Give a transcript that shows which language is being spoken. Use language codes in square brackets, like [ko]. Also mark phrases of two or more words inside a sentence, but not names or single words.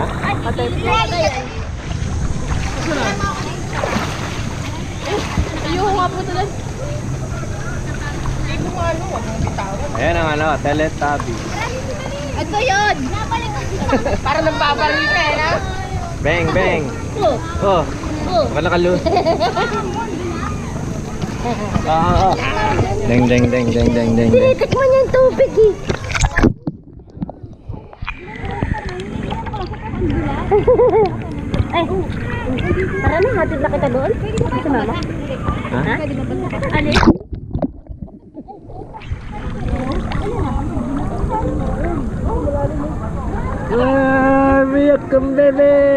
[tl] Waterproof. Ayoko nga po tuloy. Ayan ang ano, Teletubby. Ito yun! Para nagbabaril ka eh, na? Bang, bang. Oh, baka nakalus. Deng, deng, deng, deng, deng, deng. Tinitikman niya yung tubig eh. Ay, tara na, hatid na kita doon. Sa mama. Ha? Alin? Biyak kang bebe.